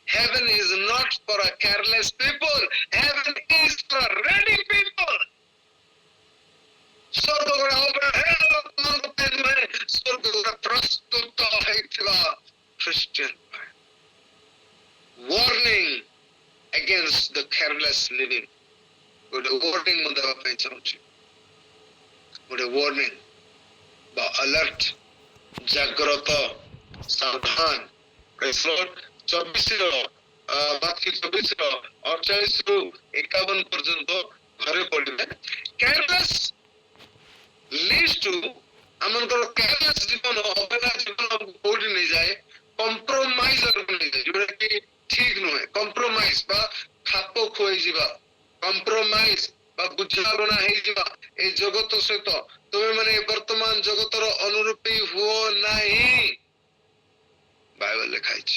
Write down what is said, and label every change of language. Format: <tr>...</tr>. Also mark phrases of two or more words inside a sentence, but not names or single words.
<en>heaven is not for a careless people. Heaven is for a ready people.</en> <or>ସ୍ୱର୍ଗ ଗୁଡା ଅବହେଳା ଲୋକମାନଙ୍କ ପାଇଁ ନୁହେଁ, ସ୍ୱର୍ଗ ଗୁଡା ପ୍ରସ୍ତୁତ ହେଇଥିବା ଖ୍ରୀଷ୍ଟିଆନ ପାଇଁ।</or> <en>warning against the careless living.</en> <or>ଗୋଟେ warning ମୁଁ ଦେବା ପାଇଁ ଚାହୁଁଛି, ଗୋଟେ warning ବା alert, ଜାଗ୍ରତ, ସାବଧାନ।</or> <en>Praise the Lord।</en> <or>24 ବାକି 24 48 ରୁ 51 ପର୍ଯ୍ୟନ୍ତ ଘରେ ପଢିବେ।</or> <en>careless leads to</en> <or>ଆମଙ୍କର careless ଜୀବନ, ଅବହେଳା ଜୀବନ ଆମକୁ କୋଉଠି ନେଇଯାଏ? compromise ଆଡକୁ ନେଇଯାଏ, ଯୋଉଟା କି ଠିକ ନୁହେଁ। compromise ବା ଖାପ ଖୁଆଇଯିବା, compromise ବା ବୁଝାମଣା ହେଇଯିବା ଏଇ ଜଗତ ସହିତ। ତୁମେ ମାନେ ବର୍ତ୍ତମାନ ଜଗତର ଅନୁରୂପୀ ହୁଅ ନାହିଁ, ବାଇବେଲ ଲେଖା ହେଇଛି।</or>